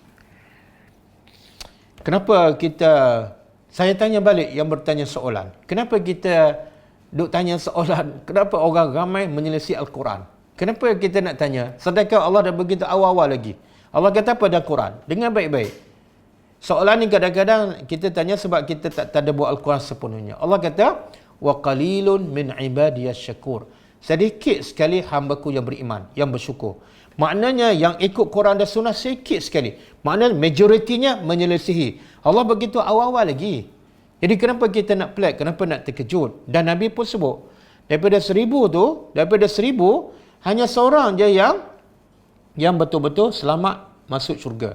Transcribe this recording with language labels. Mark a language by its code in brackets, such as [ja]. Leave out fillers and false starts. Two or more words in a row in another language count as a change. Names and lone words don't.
[ms] Kenapa saya tanya balik yang bertanya soalan, kenapa kita duk tanya soalan, kenapa orang ramai menyelisih Al-Quran? Kenapa kita nak tanya? Sedangkan Allah dah begitu awal-awal lagi. Allah kata apa dalam Quran? Dengar baik-baik. Soalan ni kadang-kadang kita tanya sebab kita tak ada buat Al-Quran sepenuhnya. Allah kata, [ar] وقليل من عبادي الشكور. [ms] Sedikit sekali hamba-Ku yang beriman, yang bersyukur. Maknanya yang ikut Quran dan Sunnah sedikit sekali. Maknanya majoritinya menyelesihi. Allah begitu awal-awal lagi. Jadi kenapa kita nak pelik? Kenapa nak terkejut? Dan Nabi pun sebut, daripada 1000, hanya seorang je yang betul-betul selamat masuk syurga.